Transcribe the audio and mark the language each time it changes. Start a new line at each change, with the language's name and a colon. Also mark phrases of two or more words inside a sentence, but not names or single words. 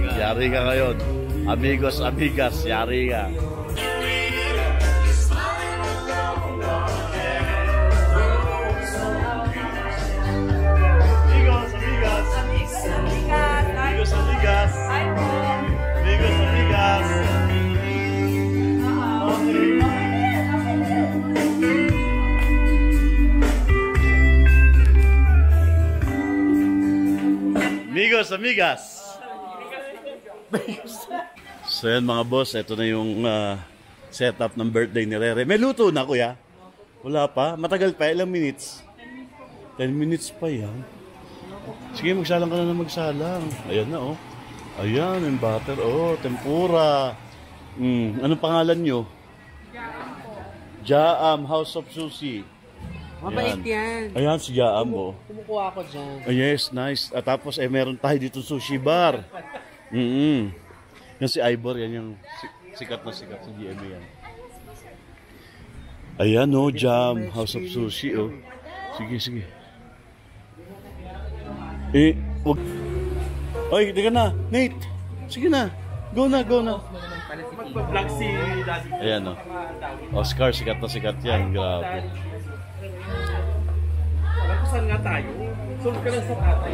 Filipino: Yari ka ngayon.
Spanish: Amigos, amigas,
Filipino: yari ka.
Spanish: Amigos, amigas. Amigos, amigas. Amigos, amigas. Amigos, amigas.
Filipino: So yan mga boss, ito na yung setup ng birthday ni Rere. May luto na kuya? Wala pa? Matagal pa? Ilang minutes? 10 minutes pa yan. Sige, magsalang ka na magsalang. Ayan na oh. Ayan, yung butter. Oh, tempura. Anong pangalan nyo? Jaam House of Sushi. Mabait yan. Ayan, si Jaam, oh. Kumukuha ako dyan.
English: Oh, yes, nice.
Filipino: At tapos, meron tayo dito sushi bar. Yan si Ivor, yan yung sikat na sikat sa GMA yan. Ayan, oh, Jam. House of Sushi, oh. Sige, sige. Wag. Oy, di ka na. Nate, sige na. Go na, go na. Mag-vlog si Daddy. Ayan, oh. Oscar, sikat na sikat yan. Grabe. Saan nga tayo? Sunod ka lang sa tatay.